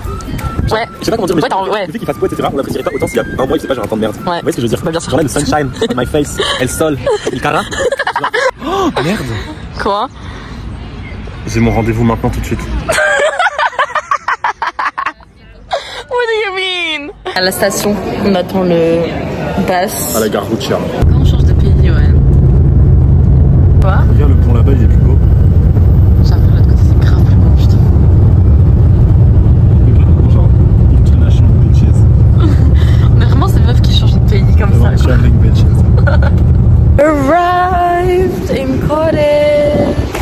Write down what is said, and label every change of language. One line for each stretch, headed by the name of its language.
French: Genre, ouais. Je sais pas comment dire, mais ouais, le fait qu'il fasse beau, etc., on l'apprécierait pas autant s'il y a un mois, il fait pas genre un temps de merde. Ouais. Vous voyez ce que je veux dire? Bah, bien sûr. Genre là, le sunshine,
English: on my face,
Spanish: el sol, il cara.
French: Oh merde! Quoi? J'ai mon rendez-vous maintenant tout de suite.
English: What do you mean?
French: À la station, on attend le bus. À la gare routière. Quand on change de pays, ouais. Quoi? Regarde, le pont là-bas, il est plus beau. J'avoue, de l'autre côté, c'est grave plus beau, putain.
English: Genre, international bitches.
French: Mais vraiment, c'est meuf qui change de pays comme ça.
English: Traveling bitches. Arrived in cottage.